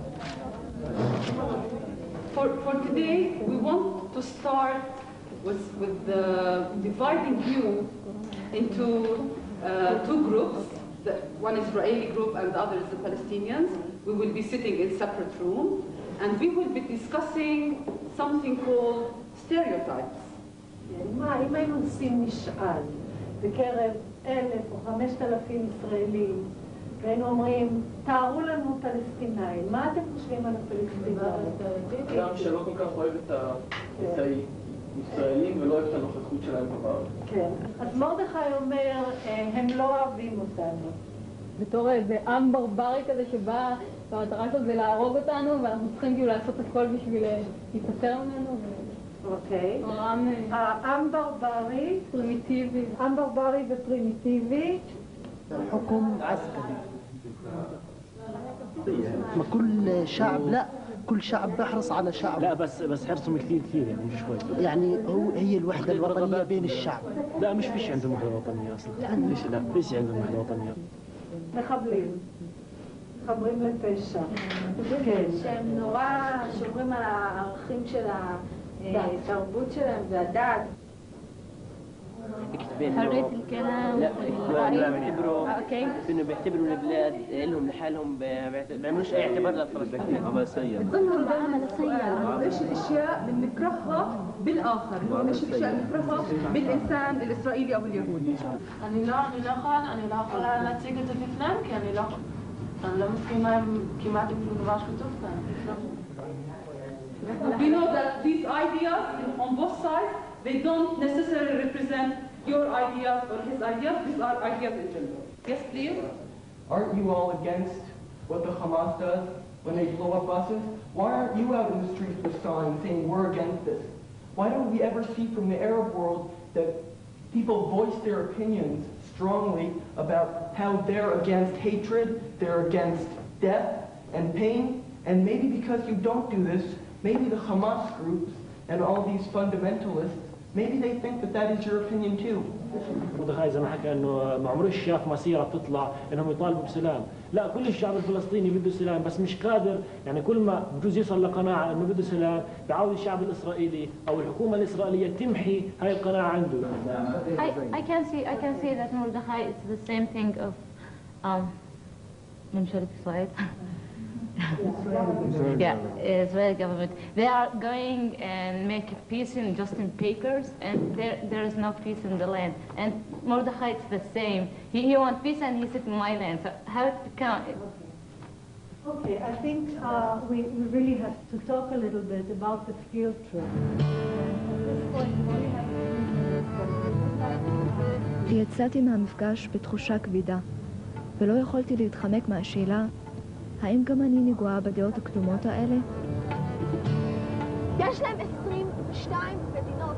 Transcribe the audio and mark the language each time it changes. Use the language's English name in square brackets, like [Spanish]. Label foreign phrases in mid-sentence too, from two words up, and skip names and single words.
[English] For today, we want to start with dividing you into two groups. One Israeli group and the other is the Palestinians. We will be sitting in separate rooms, and we will be discussing something called stereotypes. [Hebrew] אם היינו עושים משאל בקרב 1,000 או 5,000 ישראלים, והיינו אומרים, תארו לנו פלסטינאים, מה אתם חושבים על הפלסטינאים? אדם שלא כל כך אוהב את הישראלים ולא אוהב את הנוכחות שלהם בארץ. כן, אז מרדכי אומר, הם לא אוהבים אותנו. בתור איזה עם ברברי כזה שבא, והמטרה שלו זה להרוג אותנו, ואנחנו צריכים כאילו לעשות הכל בשביל להיפטר ממנו. אוקיי. עם ברברי, פרימיטיבי. עם ברברי ופרימיטיבי. [Arabic] حكم عسكري. ما كل شعب لا كل شعب بيحرص على شعب. لا بس حرصهم كثير يعني مش شوي. يعني هي الوحدة الوطنية بين الشعب. لا مش فيش عندهم وحدة وطنية أصلا. لا فيش عندهم وحدة وطنية. [Hebrew] מחברים לפשע. כן. שהם נורא שומרים על הערכים של התרבות שלהם והדת. [Arabic] حرية الكلام انه بيعتبروا البلاد لهم لحالهم ما بيعملوش اي اعتبار للفلسطينيين عباسية بتظنوا بعمل سيئة ايش الاشياء اللي بنكرهها بالاخر وايش الاشياء اللي بنكرهها بالانسان الاسرائيلي او اليهودي [Hebrew] אני לא יכולה להציג את זה בפניהם כי אני לא מסכימה עם כמעט עם שום דבר שכתוב כאן. [English] We know that these ideas on both sides they don't necessarily represent your ideas or his ideas. These are ideas in general. Yes, please. Aren't you all against what the Hamas does when they blow up buses? Why aren't you out in the streets with signs saying we're against this? Why don't we ever see from the Arab world that people voice their opinions strongly about how they're against hatred, they're against death and pain, and maybe because you don't do this, maybe the Hamas groups and all these fundamentalists, maybe they think that that is your opinion too. [Arabic] مردخاي زي ما حكى انه ما عمرش شاف مسيره بتطلع انهم يطالبوا بسلام، لا كل الشعب الفلسطيني بده سلام بس مش قادر، يعني كل ما بجوز يوصل لقناعه انه بده سلام بعاود الشعب الاسرائيلي او الحكومه الاسرائيليه تمحي هاي القناعه عنده. [English] I can say that Mordechai is the same thing of [Arabic] مملكة إسرائيل. [English] Yeah, Israeli government. They are going and make peace just in papers, and there is no peace in the land. And Mordechai is the same. He wants peace, and he said my land. So how it become? Okay, I think we really have to talk a little bit about the field trip. [Hebrew] יצאתי מהמפגש בתחושה כבידה, ולא יכולתי להתחמק מהשאלה האם גם אני נגועה בדעות הקדומות האלה? יש להם 22 מדינות.